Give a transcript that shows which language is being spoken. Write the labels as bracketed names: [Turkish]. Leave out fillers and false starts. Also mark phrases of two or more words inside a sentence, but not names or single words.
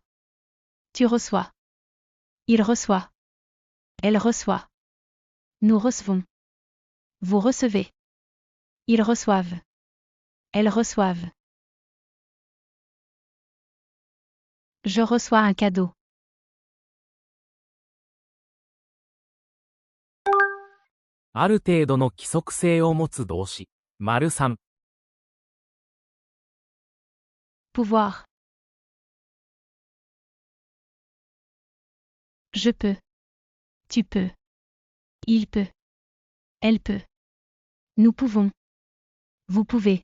[French] Tu reçois. Il reçoit. Elle reçoit. Nous recevons. Vous recevez. Ils reçoivent. Elles reçoivent. Je reçois un cadeau. [Japanese] ある程度の規則性を持つ動詞。丸3。 [French] Pouvoir. Je peux. Tu peux. Il peut. Elle peut. Nous pouvons. Vous pouvez.